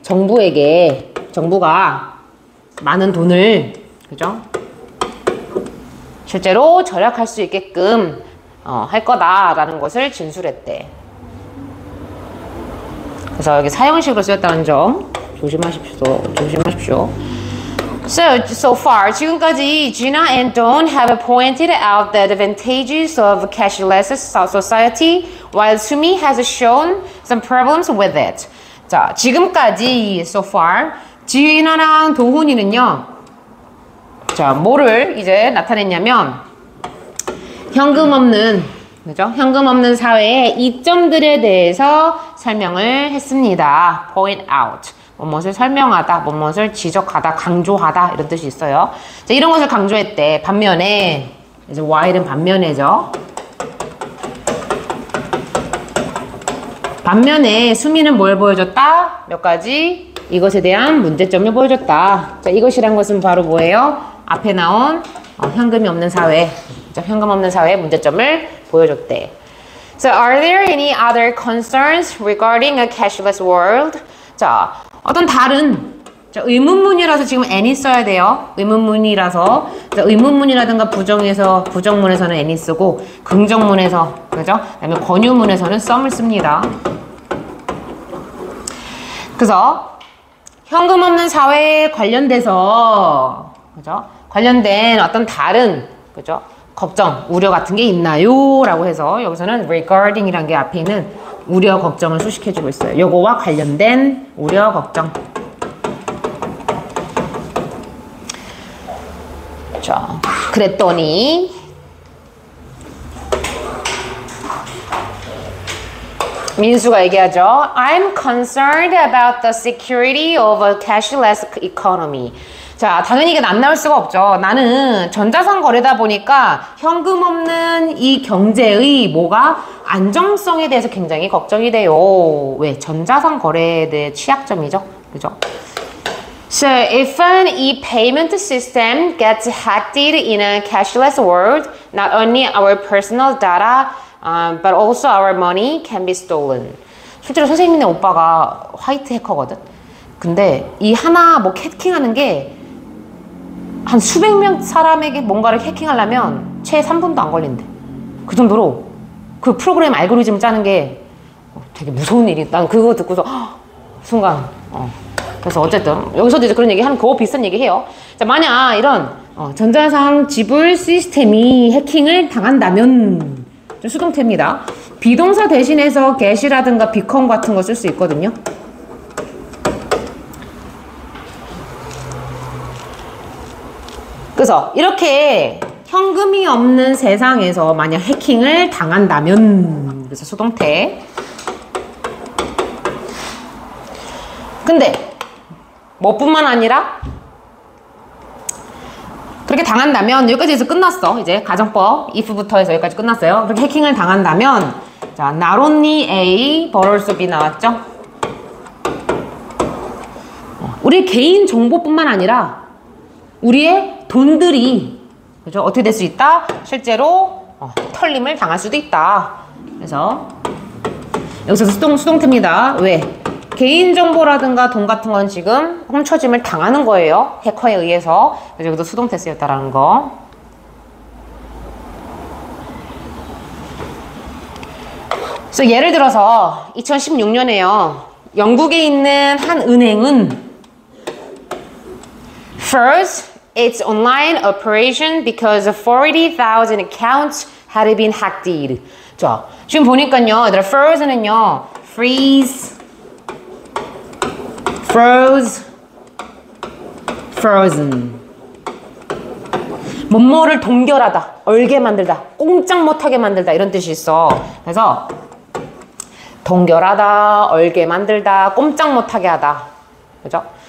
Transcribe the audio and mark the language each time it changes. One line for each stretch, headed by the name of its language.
Korean: 정부에게, 정부가 많은 돈을, 그죠? 실제로 절약할 수 있게끔 할 거다라는 것을 진술했대. 그래서 여기 사형식으로 쓰였다는 점 조심하십시오.
English: So far,
Korean: 지금까지
English: Gina and Dawn have pointed out the advantages of cashless society, while Sumi has shown some problems with it.
Korean: 자, 지금까지
English: so far,
Korean: Gina랑 도훈이는요, 자, 뭐를 이제 나타냈냐면, 현금 없는, 그죠? 현금 없는 사회의 이점들에 대해서 설명을 했습니다.
English: Point out.
Korean: 뭐뭇을 설명하다, 뭐뭇을 지적하다, 강조하다 이런 뜻이 있어요. 자, 이런 것을 강조했대. 반면에 이제 while은 반면에죠. 반면에 수미는 뭘 보여줬다? 몇 가지? 이것에 대한 문제점을 보여줬다. 자, 이것이란 것은 바로 뭐예요? 앞에 나온 현금이 없는 사회. 자, 현금 없는 사회의 문제점을 보여줬대.
English: So, are there any other concerns regarding a cashless world?
Korean: 자, 어떤 다른 자, 의문문이라서 지금 any 써야 돼요. 의문문이라서 자, 의문문이라든가 부정문에서는 any 쓰고 긍정문에서 그죠? 그다음에 권유문에서는 some을 씁니다. 그래서 현금 없는 사회에 관련돼서 그죠? 관련된 어떤 다른 그죠? 걱정, 우려 같은 게 있나요? 라고 해서 여기서는 regarding이란 게 앞에 있는 우려, 걱정을 수식해주고 있어요. 요거와 관련된 우려, 걱정. 자, 그랬더니 민수가 얘기하죠.
English: I'm concerned about the security of a cashless economy.
Korean: 자, 당연히 이게 안 나올 수가 없죠. 나는 전자상 거래다 보니까 현금 없는 이 경제의 뭐가 안정성에 대해서 굉장히 걱정이 돼요. 왜? 전자상 거래에 대해 취약점이죠. 그죠?
English: So, if an e-payment system gets hacked in a cashless world, not only our personal data, but also our money can be stolen.
Korean: 실제로 선생님네 오빠가 화이트 해커거든? 근데 이 하나 뭐 해킹하는 게 한 수백 명 사람에게 뭔가를 해킹하려면 채 3분도 안 걸린대. 그 정도로 그 프로그램 알고리즘 짜는 게 되게 무서운 일이. 난 그거 듣고서 순간 그래서 어쨌든 여기서도 이제 그런 얘기 하는 그거 비슷한 얘기 해요. 자, 만약 이런 전자상 지불 시스템이 해킹을 당한다면 좀 수동태입니다. 비동사 대신해서 get이라든가 become 같은 거 쓸 수 있거든요. 그래서 이렇게 현금이 없는 세상에서 만약 해킹을 당한다면 그래서 수동태. 근데 뭐뿐만 아니라 그렇게 당한다면 여기까지 해서 끝났어. 이제 가정법 if부터 해서 여기까지 끝났어요. 그렇게 해킹을 당한다면 자,
English: not only A but also B
Korean: 나왔죠. 우리 개인 정보뿐만 아니라 우리의 돈들이 그죠? 어떻게 될 수 있다? 실제로 털림을 당할 수도 있다. 그래서 여기서 수동태입니다. 왜? 개인정보라든가 돈 같은 건 지금 훔쳐짐을 당하는 거예요. 해커에 의해서. 그래서 여기도 수동태 쓰였다라는 거. 그래서 예를 들어서 2016년에요. 영국에 있는 한 은행은
English: First, its online operation because 40,000 accounts had been hacked.
Korean: 자, 지금 보니까요. 얘들아, first는요.
English: freeze, froze, frozen.
Korean: 뭐뭐를 동결하다, 얼게 만들다, 꼼짝 못하게 만들다 이런 뜻이 있어. 그래서 동결하다, 얼게 만들다, 꼼짝 못하게 하다. 그죠?